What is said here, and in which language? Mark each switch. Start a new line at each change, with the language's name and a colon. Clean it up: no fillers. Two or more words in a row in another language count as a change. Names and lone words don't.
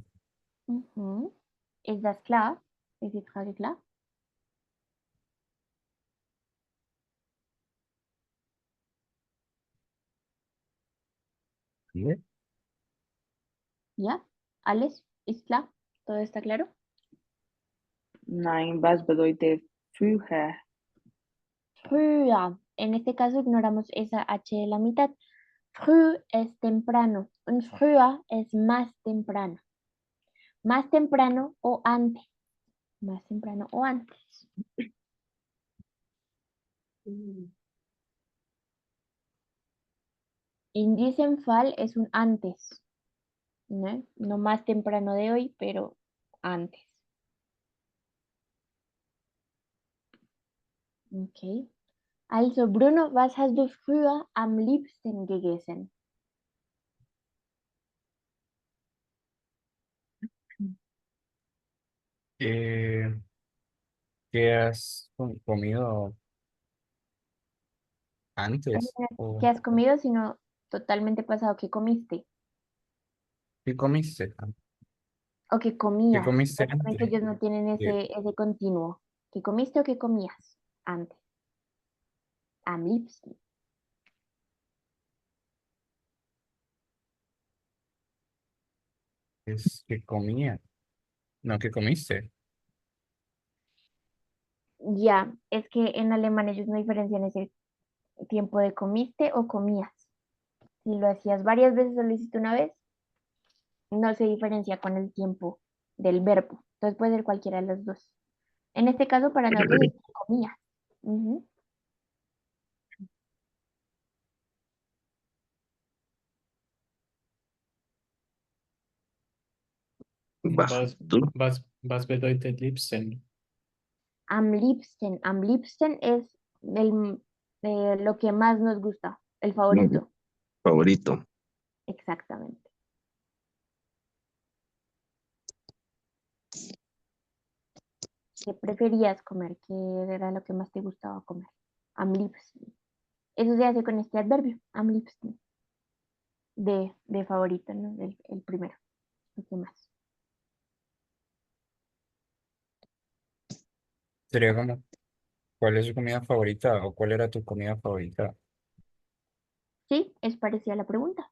German: Mhm. Ist das klar? Ist die Frage klar?
Spanish: ¿Vale?
German: Ja? Alles ist klar?
Spanish: ¿Todo está claro?
German: Nein, was bedeutet früher? Früher.
Spanish: En este caso ignoramos esa H de la mitad. Früh es temprano.
German: Und früher
Spanish: es más temprano. Más temprano o antes. Más temprano o antes.
German: In diesem Fall
Spanish: es un antes. ¿No? No más temprano de hoy, pero antes. Okay.
German: Also, Bruno, was hast du früher am liebsten gegessen?
Spanish: Eh, ¿Qué has comido antes? ¿O ¿Qué has comido? Sino totalmente pasado. ¿Qué comiste? qué comiste? ¿O qué ¿Qué comías? comiste Realmente antes? ellos no tienen Eh, ese continuo. ¿Qué comiste o qué comías antes?
German: Am liebsten.
Spanish: Es que comía. No, ¿qué comiste? Ya, es que en alemán ellos no diferencian ese tiempo de comiste o comías. Si lo hacías varias veces o lo hiciste una vez, no se diferencia con el tiempo del verbo. Entonces puede ser cualquiera de los dos. En este caso, para nosotros es comías. Ujú.
German: Was, tú, Was bedeutet liebsten? Am liebsten. Am liebsten
Spanish: es lo que más nos gusta, el favorito. favorito. Exactamente. ¿Qué preferías comer? ¿Qué era lo que más te gustaba comer?
German: Am liebsten.
Spanish: Eso se hace con este adverbio,
German: am liebsten.
Spanish: De favorito, ¿no? El primero. Lo que más. Sería como, ¿cuál es su comida favorita? ¿O cuál era tu comida favorita? Sí, es parecida a la pregunta.